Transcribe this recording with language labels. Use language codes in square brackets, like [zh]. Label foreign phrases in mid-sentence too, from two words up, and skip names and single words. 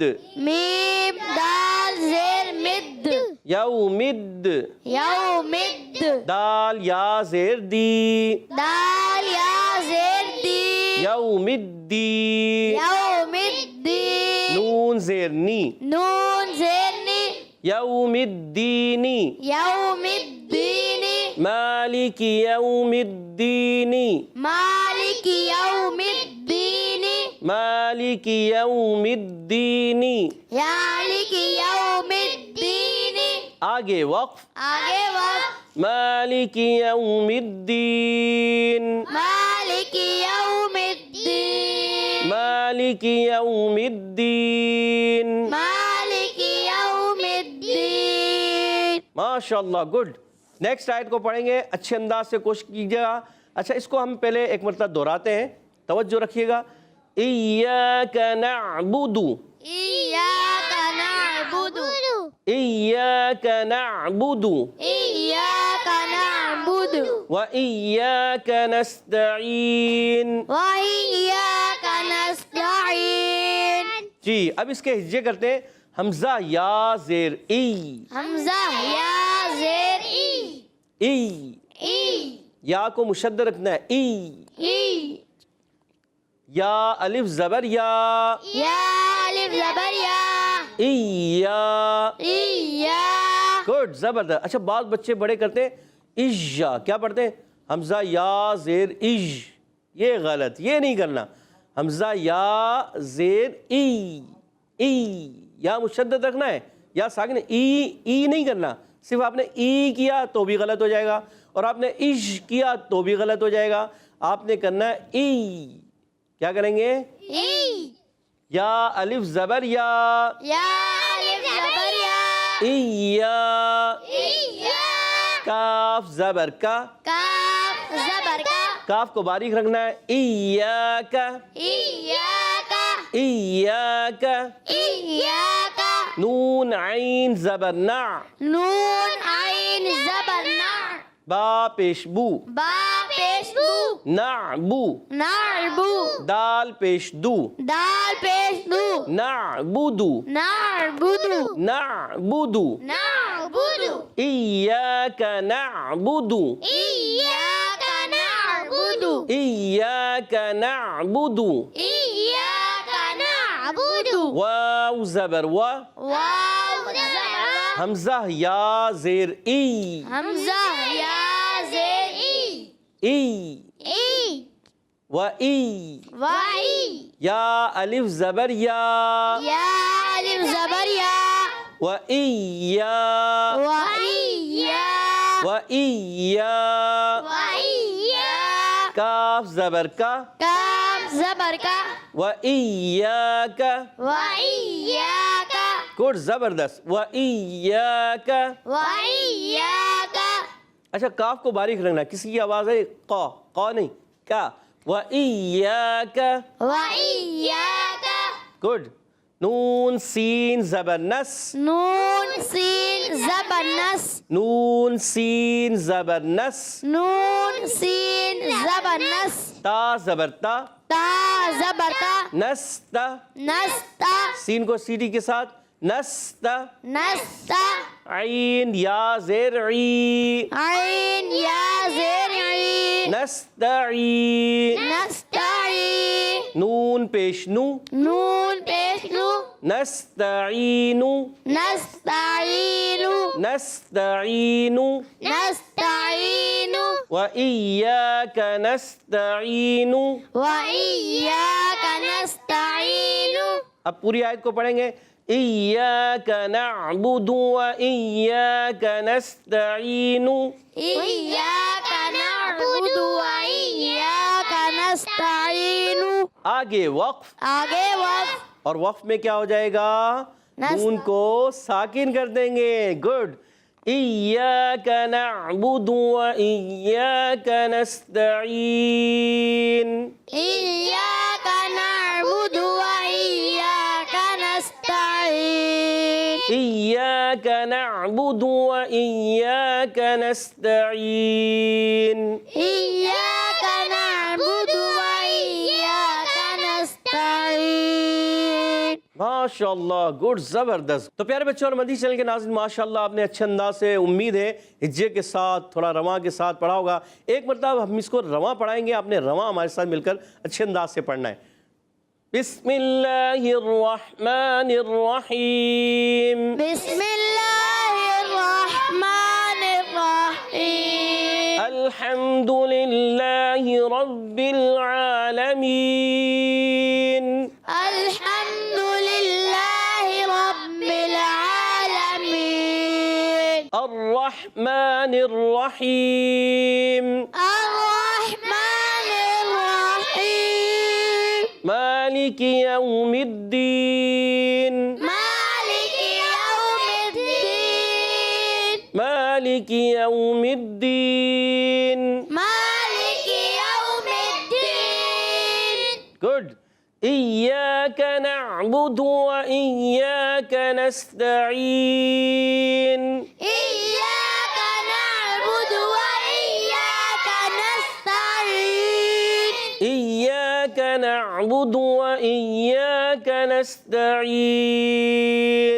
[ur] میم دال زیر مد، [ar] یو مد. یو مد. [ur] دال یا زیر دی، دال یا زیر دی، [ar] یو مد دی. یو مد دی، [ur] نون زیر نی، نون زیر نی، [ar] یوم الدینی، یوم الدین، مالک یوم الدینی، مالک یوم الدین، مالک یوم الدینی. مالک یوم الدین. [ur] آگے وقف. آگے وقت. [ar] مالک یوم الدین، مالک یوم الدین، مالک یوم الدین. مالک یوم الدین. ماشاء اللہ، [ur] گڈ. نیکسٹ آیت کو پڑھیں گے، اچھے انداز سے کوشش کیجیے گا. اچھا اس کو ہم پہلے ایک مرتبہ دہراتے ہیں، توجہ رکھیے گا. [ar] ایاک نعبد، ایاک نعبد، ایاک نعبد ایاک نعبد، وإیاک نستعین. وإیاک نستعین. [ur] جی اب اس کے ہجے کرتے ہیں. حمزہ یا زیر ای، حمزہ یا زیر ای، [ar] ای. ای، [ur] یا کو مشدد رکھنا ہے، ای. [ar] ای. [ur] یا الف زبر یا، یا الف زبر یا، [ar] ایا. ایا. [ur] گڈ، زبردست. اچھا بعض بچے بڑے کرتے ہیں اجا، کیا پڑھتے ہیں؟ حمزہ یا زیر اج. یہ غلط، یہ نہیں کرنا. حمزہ یا زیر ای، ای. یا مشدد رکھنا ہے، یا ساکن ای نہیں کرنا. صرف آپ نے ای کیا تو بھی غلط ہو جائے گا، اور آپ نے اج کیا تو بھی غلط ہو جائے گا. آپ نے کرنا ہے ای. کیا کریں گے؟ [ar] ای. [ur] یا الف زبر یا، یا الف زبر یا، [ar] ایا. ایا. [ur] کاف زبر کا، کاف زبر کا، کاف کو باریک رکھنا ہے. ایاک، [ar] ایاک، ایاک. ایاک. [ur] نون عین زبر نع، نون عین زبر نع، با پیش بو، با پیش بو، [ar] نعبو نعبو [ur] دال پیش دو دال پیش دو [ar] نعبدو نعبدو نعبدو نعبدو إياك نعبد إياك نعبد إياك نعبد إياك نعبد [ur] واو زبر و واو زبر حمزہ یا زیر ای حمزہ یا زیر ای [ar] ای ای و ای وائی [ur] یا الف زبر یا یا الف زبر یا [ar] و ایا وَإِيَّا وَإِيَّا وَإِيَّا [ur] کاف زبر کا کاف زبر کا [ar] وَإِيَّاكَ وَإِيَّاكَ [ur] گڈ زبردست وَإِيَّاكَ [ar] وَإِيَّاكَ [ur] اچھا کاف کو باریک رکھنا کسی کی آواز ہے قا نہیں کیا وَإِيَّاكَ [ar] وَإِيَّاكَ [ur] گڈ نون سین زبر نس نون سین زبر نس نون سین زبر نس نون سین زبر نس تا زبر تا تا زبر تا [ar] نستا نستا [ur] سین کو سیٹی کے ساتھ نستا [ar] نستا [ur] عین یا زیر عی عین یا زیر عین [ar] نستعین نستعین [ur] نون پیش نو نون پیش نو [ar] نستعین نستعین نستعین نستعین وإياك نستعین وإياك نستعین [ur] اب پوری آیت کو پڑھیں گے [ar] إياك نعبد وإياك نستعين إياك نعبد وإياك نستعین [ur] آگے وقف آگے وقف اور وقف میں کیا ہو جائے گا نون کو ساکن کر دیں گے گڈ [ar] إياك نعبد وإياك نستعين إياك نعبد وإياك نستعين إياك نعبد وإياك نستعين إياك نعبد وإياك نستعين ماشاء اللہ [ur] گڈ زبردست. تو پیارے بچوں اور مدنی چینل کے ناظرین ماشاءاللہ آپ نے اچھے انداز سے امید ہے ہجے کے ساتھ تھوڑا رواں کے ساتھ پڑھا ہوگا. ایک مرتبہ ہم اس کو رواں پڑھائیں گے, آپ نے رواں ہمارے ساتھ مل کر اچھے انداز سے پڑھنا ہے. [ar] بسم اللہ الرحمن الرحیم بسم اللہ الرحمن الرحیم الحمد للہ رب العالمین الحمد للہ رب العالمین الرحمن الرحیم الرحمن الرحیم مالک یوم الدین مالک یوم الدین مالک یوم الدین مالک یوم الدین گڈ ایاک نعبد و ایاک نستعین إياك نعبد وإياك نستعين ایاک نعبد و ایاک نستعین